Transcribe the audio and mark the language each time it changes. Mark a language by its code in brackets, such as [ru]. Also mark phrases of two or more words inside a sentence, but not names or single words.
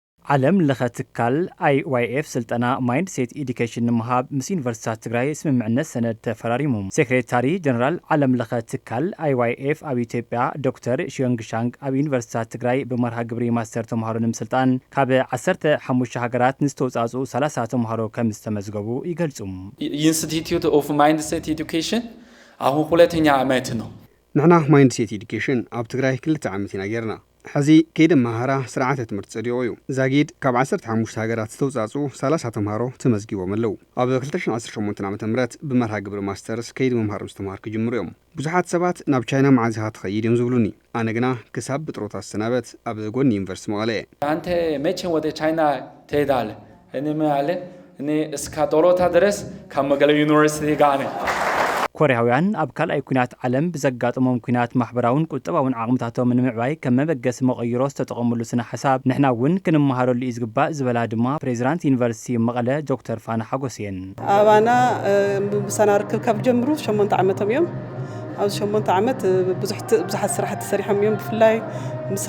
[ti] ዓለም ለኸ ትካል IYF ስልጠና [en] mindset education [ti] ንምሃብ ምስ ዩኒቨርሲታት ትግራይ ስምምዕነት ሰነድ ተፈራሪሙ ሴክሬታሪ ጀነራል ዓለም ለኸ ትካል IYF ኣብ ኢትዮጵያ ዶክተር ሽዮንግሻንግ ኣብ ዩኒቨርሲታት ትግራይ ብመርሃ ግብሪ ማስተር ተምሃሮ ንምስልጣን ካብ 15 ሃገራት ንዝተውጻጹ 30 ተምሃሮ ከም ዝተመዝገቡ ይገልጹ። [am] ኢንስቲትዩት ኦፍ ማይንድሴት ኤዱኬሽን አሁን ሁለተኛ ዓመት ነው። [ti] ንሕና [en] mindset education [ti] ኣብ ትግራይ 2 ዓመት ኢና ጌርና። ሕዚ ከይደ ማሃራ ስርዓተ ትምህርቲ ጸዲቑ እዩ። ዛጊድ ካብ 15 ሃገራት ዝተውጻጹ 30 ተምሃሮ ተመዝጊቦም ኣለዉ። ኣብ 2018 ዓመተ ምህረት ብመርሃ ግብሪ ማስተርስ ከይዲ ምምሃር ምስትምሃር ክጅምሩ እዮም። ብዙሓት ሰባት ናብ ቻይና መዓዝኻ ትኸይድ እዮም ዝብሉኒ። ኣነ ግና ክሳብ ብጥሮታ ሰናበት ኣብ ጎኒ ዩኒቨርሲቲ መቐለ እየ። [am] አንተ መቼ ወደ ቻይና ትሄዳለህ? እኔ ማለ እኔ እስከ ጥሮታ ድረስ ከመቀለ ዩኒቨርሲቲ ጋር ነኝ። [ti] ኮርያውያን ኣብ ካልኣይ ኩናት ዓለም ብዘጋጥሞም ኩናት ማሕበራውን ቁጠባውን ዓቕምታቶም ንምዕባይ ከም መበገሲ መቐይሮ ዝተጠቐምሉ ስነ ሓሳብ ንሕና እውን ክንመሃረሉ እዩ ዝግባእ ዝበላ ድማ ፕሬዚዳንት ዩኒቨርሲቲ መቐለ ዶክተር ፋና ሓጎስየን ኣባና ብሰና ርክብ ካብ ጀምሩ 8 ዓመቶም እዮም። ኣብዚ 8 ዓመት ብዙሓት ስራሕቲ ሰሪሖም እዮም። ብፍላይ ምስና